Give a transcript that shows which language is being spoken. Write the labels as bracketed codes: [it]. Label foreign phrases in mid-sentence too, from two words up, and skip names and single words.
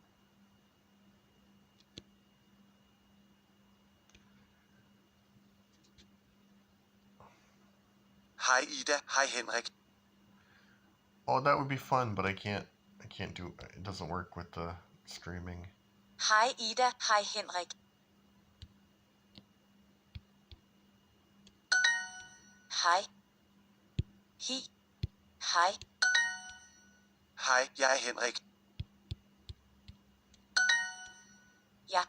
[da] Hej Ida, hej Henrik. [en] Oh, that would be fun, but I can't do it. Doesn't work with the streaming. [da] Hej Ida, hej Henrik. Hej. [en] Hi. Hej. [da] Hej, jeg er Henrik. Ja.